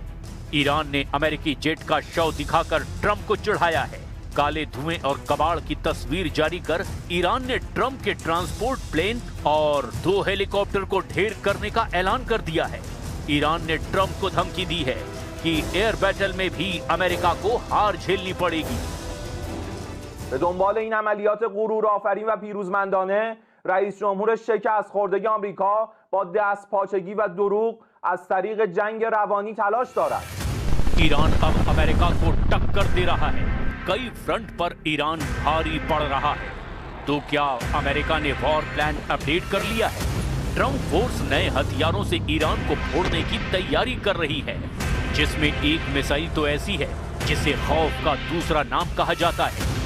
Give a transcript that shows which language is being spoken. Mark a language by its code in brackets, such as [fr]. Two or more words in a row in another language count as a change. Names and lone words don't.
[hi] ईरान ने अमेरिकी जेट का शव दिखाकर ट्रम्प को चिढ़ाया है। काले धुएं और कबाड़ की तस्वीर जारी कर ईरान ने ट्रम्प के [en] transport plane [hi] और 2 हेलीकॉप्टर को ढेर करने का ऐलान कर दिया है। ईरान ने ट्रम्प को धमकी दी है कि [en] air battle [hi] में भी अमेरिका को हार झेलनी पड़ेगी। [fa] به دنبال این عملیات غرورآفرین و پیروزمندانه رئیس جمهور شکست خورده آمریکا با دستپاچگی و دروغ از طریق جنگ روانی تلاش دارد। [hi] ईरान अब अमेरिका को टक्कर दे रहा है। कई फ्रंट पर ईरान भारी पड़ रहा है। तो क्या अमेरिका ने [en] war plan update [hi] कर लिया है? ट्रम्प फोर्स नए हथियारों से ईरान को फोड़ने की तैयारी कर रही है, जिसमें एक मिसाइल तो ऐसी है जिसे खौफ का दूसरा नाम कहा जाता है।